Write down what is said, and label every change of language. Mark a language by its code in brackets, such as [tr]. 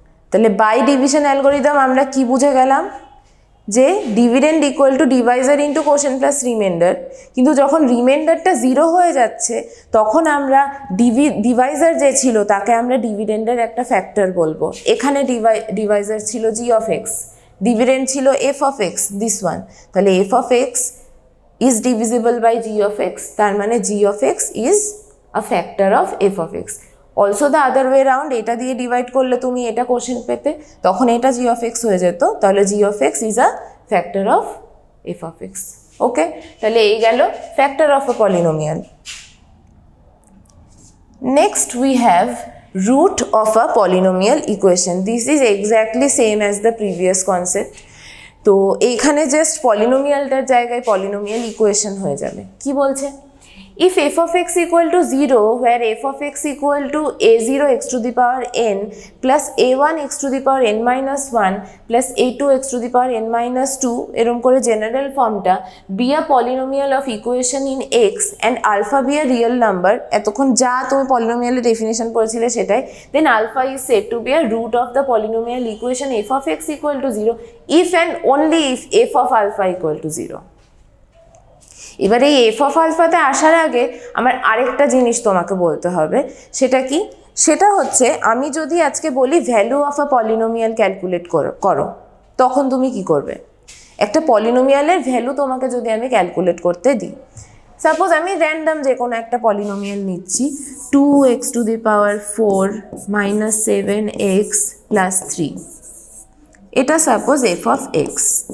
[bn] তাহলে by division algorithm আমরা কি বুঝে গেলাম? যে dividend equal to Deviser into quotient plus reminder, কিন্তু যখন রিমাইন্ডারটা 0 হয়ে যাচ্ছে তখন আমরা ডিভাইজার যে ছিল তাকে আমরা ডিভিডেন্ডের একটা ফ্যাক্টর বলবো। এখানে ডিভাইজার ছিল জি অফ এক্স, ডিভিডেন্ড ছিল F of x, [en] This one. তাহলে f of x is divisible by g of x, [bn] তার মানে [en] g of x is a factor of f of x। Also the other way round, [bn] এটা দিয়ে divide করলে তুমি এটা quotient পেতে, তখন এটা [en] g of x হয়ে যেত, তাহলে g of x is a factor of f of x। [bn] ওকে, তাহলে এই গেল factor of A polynomial. [en] Next we have root of a polynomial equation. This is exactly same as the previous concept. [bn] তো এইখানে just পলিনোমিয়ালটার জায়গায় polynomial equation হয়ে যাবে। কি বলছে? [en] If f of x equal to 0, where f of x equal to a0 x to the power n plus a1 x to the power n minus 1 plus a2 x to the power n minus 2 [bn] এরম করে general ফর্মটা [en] be a polynomial of equation in x and alpha be a real number, [bn] এতক্ষণ যা তুমি পলিনোমিয়ালের definition পড়েছিলে সেটাই, [en] then alpha is said to be a root of the polynomial equation f of x equal to 0 if and only if f of alpha equal to 0. [bn] এবার এই F of আলফাতে আসার আগে আমার আরেকটা জিনিস তোমাকে বলতে হবে, সেটা কি? সেটা হচ্ছে আমি যদি আজকে বলি value of a polynomial calculate করো তখন তুমি কি করবে? একটা পলিনোমিয়ালের ভ্যালু তোমাকে যদি আমি ক্যালকুলেট করতে দিই, সাপোজ আমি র্যান্ডাম যে কোনো একটা পলিনোমিয়াল নিচ্ছি [en] 2x to the power 4 minus 7x plus 3, [bn] এটা সাপোজ এফ অফ এক্স।